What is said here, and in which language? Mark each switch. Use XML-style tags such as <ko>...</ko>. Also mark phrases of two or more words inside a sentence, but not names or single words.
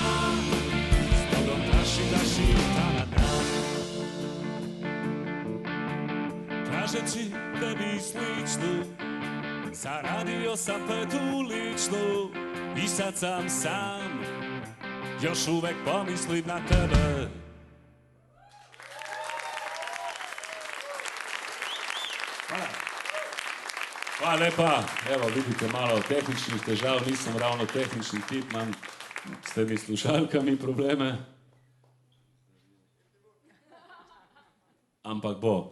<sr>Zbogom naših dana. Tražeći tebi sličnu, zaradio sam petu ličnu. I sad sam sam, još uvek pomislim na tebe.</sr> <sl>Hvala lepa. Evo, vidite, malo tehničnih težav, nisem ravno tehnični tip, imam s temi slušalkami probleme. Ampak bo.</sl>